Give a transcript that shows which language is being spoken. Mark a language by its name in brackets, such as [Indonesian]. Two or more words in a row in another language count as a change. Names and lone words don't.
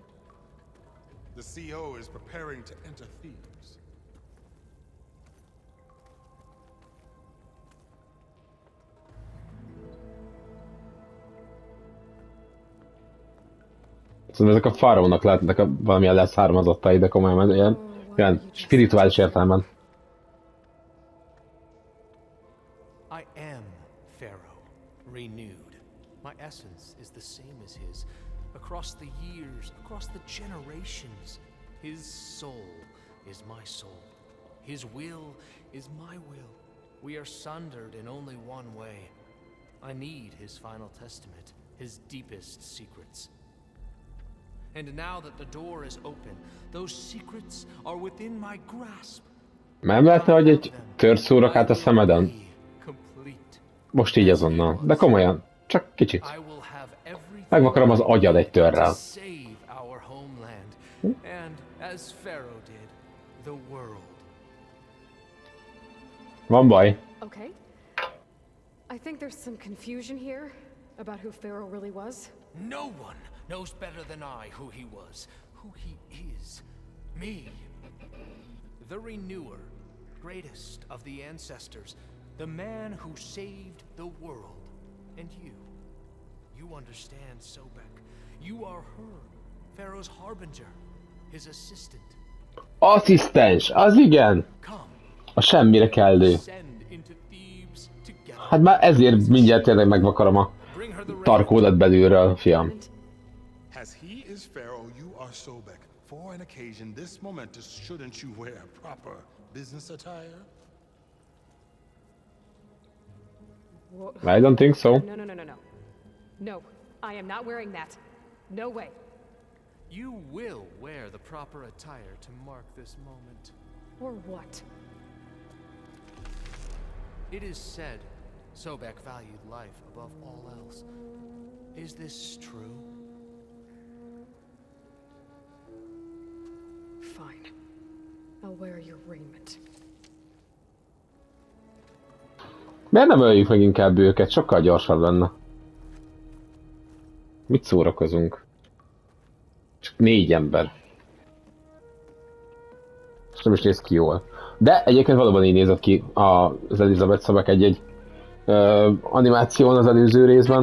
[Hungarian] Szóval ezek a Farónak lehetnek valamilyen leszármazottai, de komolyan ilyen spirituális értelemben. [English] I am Faro, renewed. My essence is the same as his. Across the years, across the generations, his soul is my soul. His will is my will. We are sundered in only one way. I need his final testament, his deepest secrets. And now that the door is open, those secrets are within my grasp. [Hungarian] Nem lehetne, hogy egy tört szúrok át a szemeden? Most így azonnal, de komolyan, csak kicsit. Megvakarom az agyad egy törrel. Van baj. [English] Okay. I think there's some confusion here about who Faro really was. No one knows better than I who he was, who he is. Me. The Renewer, greatest of the ancestors, the man who saved the world. And you. You understand, Sobek. You are her, Pharaoh's harbinger, his assistant. [Hungarian] Asszisztens, az igen! A semmire kellő. Hát már ezért mindjárt tényleg megvakarom a tarkódat belülről, fiam. [English] As he is Pharaoh, you are Sobek. For an occasion this momentous, shouldn't you wear proper business attire? I don't think so. No. No, I am not wearing that. No way. You will wear the proper attire to mark this moment. Or what? It is said Sobek valued life above all else. Is this true? I'll wear your raiment. [Hungarian] Miért nem öljük meg inkább őket? Sokkal gyorsabb lenne. Mit szórakozunk? Csak 4 ember. És nem is néz ki jól. De egyébként valóban így nézett ki az Elizabeth Szabek egy animáción az előző részben.